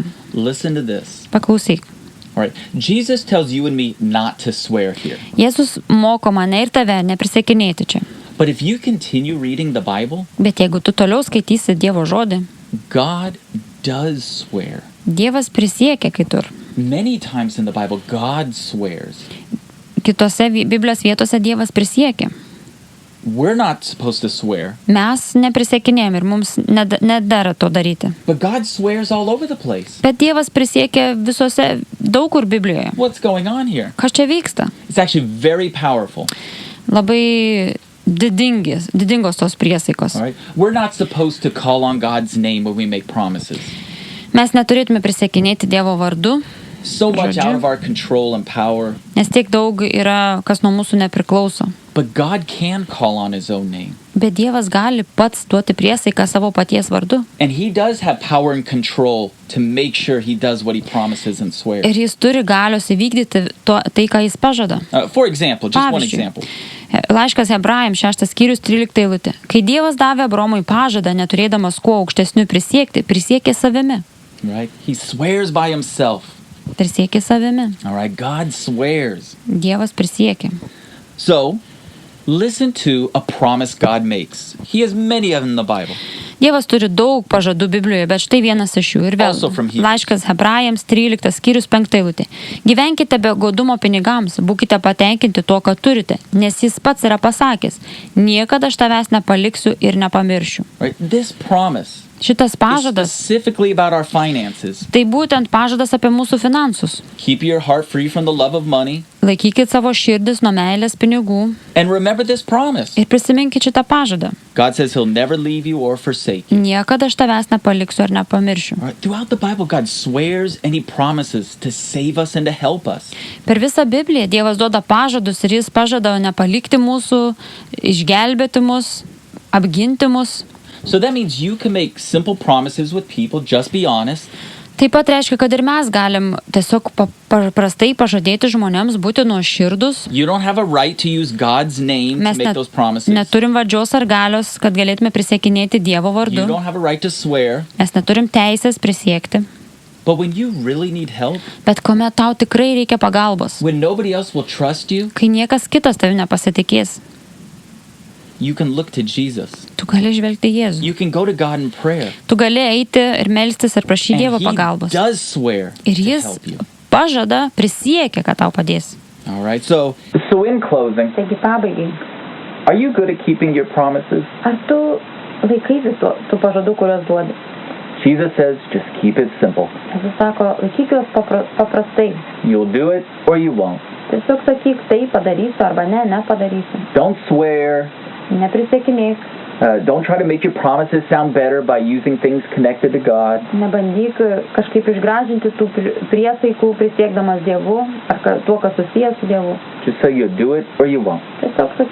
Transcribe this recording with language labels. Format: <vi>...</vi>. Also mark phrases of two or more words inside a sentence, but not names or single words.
<en>Listen to this.</en> <lt>Paklausyk.</lt> <en>All right. Jesus tells you and me not to swear here.</en> <lt>Jėzus moko mane ir tave neprisiekinėti čia.</lt> <en>But if you continue reading the Bible,</en> <lt>Bet jeigu tu toliau skaitysi Dievo žodį,</lt> <en>God does swear.</en> <lt>Dievas prisiekia kitur.</lt> <en>Many times in the Bible, God swears.</en> <lt>Kitose Biblijos vietose Dievas prisiekia.</lt> <en>We're not supposed to swear,</en> <lt>Mes neprisiekinėjom ir mums nedara to daryti.</lt> <en>but God swears all over the place.</en> <lt>Bet Dievas prisiekia visose, daug kur Biblijoje.</lt> <en>What's going on here?</en> <lt>Kas čia vyksta?</lt> <en>It's actually very powerful.</en> <lt>Labai didingos tos priesaikos.</lt> <en>All right. We're not supposed to call on God's name when we make promises.</en> <lt>Mes neturėtume prisiekinėti Dievo vardu,</lt> <en>So much out of our control and power.</en> <lt>nes tiek daug yra, kas nuo mūsų nepriklauso.</lt> <en>But God can call on his own name.</en> <lt>Bet Dievas gali pats duoti priesaiką savo paties vardu.</lt> <en>And he does have power and control to make sure he does what he promises and swears.</en> <lt>Ir jis turi galios įvykdyti tai, ką jis pažada.</lt> <en>For example, just one</en> <lt>Pavyzdžiui,</lt> <en>example.</en> <lt>Laiškas Hebrajams 6 skyrius 13 eilutė. Kai Dievas davė Abromui pažadą, neturėdamas kuo aukštesnių prisiekti, prisiekė savimi.</lt> <en>Right? He swears by himself.</en> <lt>Prisiekė savimi.</lt> <en>All right? God swears.</en> <lt>Dievas prisiekė.</lt> <en>So, listen to a promise God makes. He has many of them in the Bible.</en> <lt>Dievas turi daug pažadų Biblijoje, bet štai vienas iš jų. Ir vėl</lt> <en>Also from Hebrews.</en> <lt>laiškas Hebrajams 13 skyrius 5 eilutė. Gyvenkite be godumo pinigams, būkite patenkinti tuo, ką turite, nes jis pats yra pasakęs, niekada aš tavęs nepaliksiu ir nepamiršiu.</lt> <en>Right? This promise</en> <lt>Šitas</lt> <en>is</en> <lt>pažadas,</lt> <en>specifically about our finances.</en> <lt>tai būtent pažadas apie mūsų finansus.</lt> <en>Keep your heart free from the love of money.</en> <lt>Laikykit savo širdis nuo meilės pinigų</lt> <en>And remember this promise.</en> <lt>ir prisiminkit šitą pažadą.</lt> <en>God says he'll never leave you or forsake you.</en> <lt>Niekada aš tavęs nepaliksiu ir nepamiršiu.</lt> <en>All right? Throughout the Bible, God swears and he promises to save us and to help us.</en> <lt>Per visą Bibliją Dievas duoda pažadus ir jis pažada nepalikti mūsų, išgelbėti mus, apginti mus.</lt> <en>So that means you can make simple promises with people, just be honest.</en> <lt>Taip pat reiškia, kad ir mes galim tiesiog paprastai pažadėti žmonėms būti nuoširdus.</lt> <en>You don't have a right to use God's name</en> <lt>Mes</lt> <en>to make those promises.</en> <lt>neturim valdžios ar galios, kad galėtume prisiekinėti Dievo</lt> <en>You</en> <lt>vardu.</lt> <en>don't have a right to swear.</en> <lt>Mes neturim teisės prisiekti.</lt> <en>But when you really need help,</en> <lt>Bet kuomet tau tikrai reikia pagalbos,</lt> <en>when nobody else will trust you,</en> <lt>kai niekas kitas tavi nepasitikės,</lt> <en>you can look to Jesus.</en> <lt>tu gali žvelgti Jėzų.</lt> <en>You can go to God in prayer.</en> <lt>Tu gali eiti ir melstis ir prašyti</lt> <en>And</en> <lt>Dievo</lt> <en>he</en> <lt>pagalbos.</lt> <en>does swear</en> <lt>Ir</lt> <en>to</en> <lt>jis</lt> <en>help you.</en> <lt>pažada, prisiekia, kad tau padės.</lt> <en>All right. So in closing,</en> <lt>Taigi pabaigai,</lt> <en>are you good at keeping your promises?</en> <lt>ar tu laikaisi tų pažadų, kuriuos duodi?</lt> <en>Jesus says, just keep it simple.</en> <lt>Jis sako, laikyk juos paprastai.</lt> <en>You'll do it or you won't.</en> <lt>Tiesiog sakyk, tai padarysiu arba ne, nepadarysiu.</lt> <en>Don't swear.</en> <lt>Neprisiekinėk,</lt> <en>Don't try to make your promises sound better by using things connected to God.</en> <lt>nebandyk kažkaip išgražinti tų priesaikų prisiekdamas Dievu ar tuo, kas susijęs su Dievu.</lt> <en>Just say you'll do it or you won't.</en>